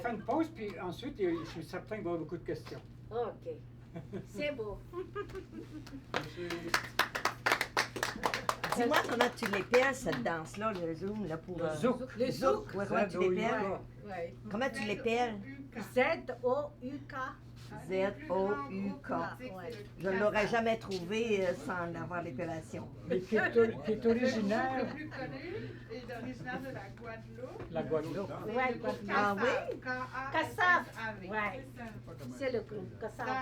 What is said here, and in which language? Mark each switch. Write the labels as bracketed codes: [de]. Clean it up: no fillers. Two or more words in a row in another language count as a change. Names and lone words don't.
[fr] fait une pause, puis ensuite, je suis certain qu'il va y avoir beaucoup de questions. Ok, c'est beau. Dis-moi comment tu l'épelles, cette danse-là, le zoom, là, pour... Le zouk. Le zouk. Ouais, comment tu l'épelles? Ouais. Comment tu l'épelles? Z-O-U-K. Z-O-U-K. Ouais. Je ne l'aurais jamais trouvé sans avoir l'épellation. Mais qui est originaire, Le plus connu est originaire de la Guadeloupe. la Guadeloupe. Ouais, Guadeloupe. Ah oui? K-A-S-S-A-V. Ouais. C'est ça. C'est le groupe que ça.